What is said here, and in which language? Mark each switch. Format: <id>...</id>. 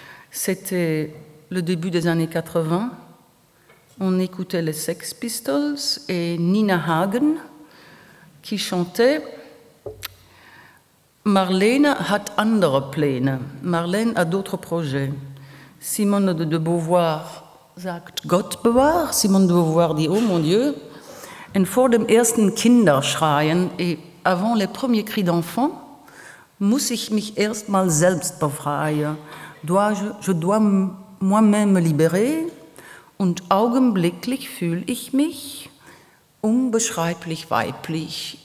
<fr>C'était le début des années 80. On écoutait les Sex Pistols et Nina Hagen qui chantait «</fr> <de>Marlene hat andere Pläne ».</de> <fr>Marlène a d'autres projets.</fr> <de>Simone de Beauvoir sagt « Gott bewahr ».</de> <fr>Simone de Beauvoir dit « Oh mon Dieu ».</fr> <de>Et vor dem ersten Kinderschreien,</de> <fr>et avant les premiers cris d'enfants,</fr> <de>muss ich mich erst mal selbst befreien.</de> <fr>Je dois moi-même me libérer.</fr> <de>Und augenblicklich fühle ich mich unbeschreiblich weiblich.</de>